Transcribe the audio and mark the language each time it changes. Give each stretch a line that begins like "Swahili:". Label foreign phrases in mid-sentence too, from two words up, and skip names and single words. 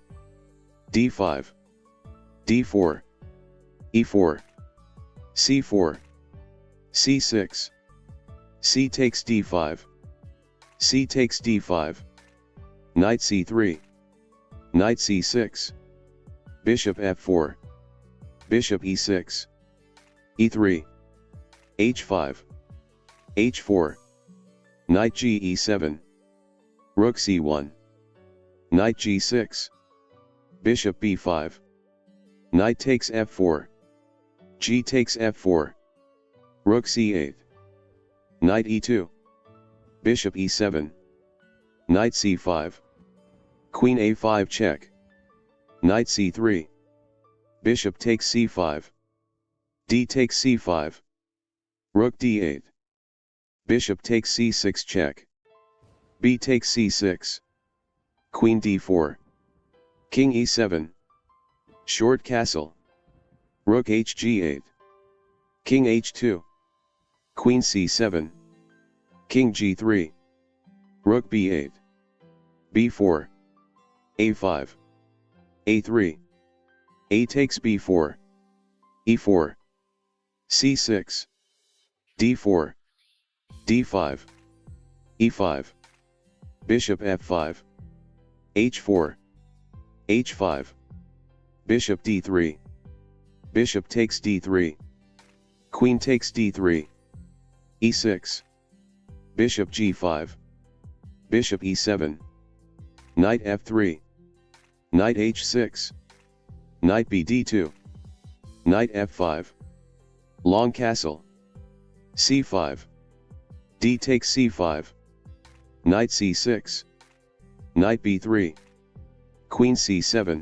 English: d5. d4. e4. c4. c6. c takes d5. c takes d5. Knight c3. Knight c6. Bishop f4. Bishop e6. e3. h5. h4. Knight g e7. Rook c1. Knight g6. Bishop b5. Knight takes f4. G takes f4. Rook c8. Knight e2. Bishop e7. Knight c5. Queen a5 check. Knight c3. Bishop takes c5. D takes c5. Rook d8. Bishop takes c6 check. B takes c6. Queen d4. King e7. Short castle. Rook hg8. King h2. Queen c7. King g3. Rook b8. b4. a5. a3. A takes b4. e4. c6. d4. d5. e5. Bishop f5. h4. h5. Bishop d3. Bishop takes d3. Queen takes d3. e6. Bishop g5. Bishop e7. Knight f3. Knight h6. Knight bd2. Knight f5. Long castle. c5. D takes c5. Knight c6. Knight b3. Queen c7.